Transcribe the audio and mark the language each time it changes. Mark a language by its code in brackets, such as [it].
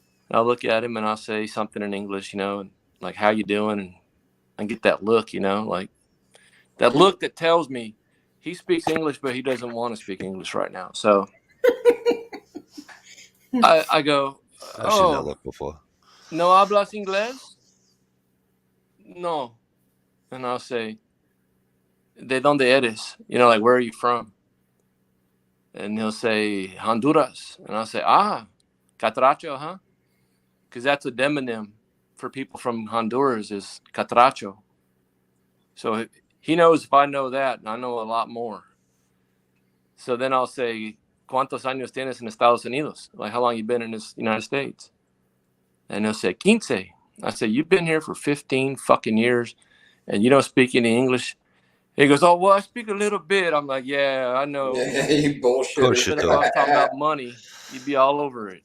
[en] I'll look at him, and I'll say something in English, and like, how you doing? And get that look, like that look that tells me he speaks English, but he doesn't want to speak English right now. So I go, I've seen that look before. [es] ¿No hablas inglés? No. [en] And I'll say, [es] ¿De dónde eres? [en] Like, where are you from? And he'll say, Honduras. And I'll say, Catracho, huh? Because that's a demonym for people from Honduras is Catracho. So he knows if I know that, and I know a lot more. So then I'll say, [es] ¿Cuántos años tienes en Estados Unidos? [en] Like, how long you been in the United States? And he'll say, 15. I say, you've been here for 15 fucking years, and you don't speak any English? He goes, oh, well, I speak a little bit. I'm like, yeah, I know. Yeah, you bullshit. Bullshit, If I was talking about money, you'd be all over it.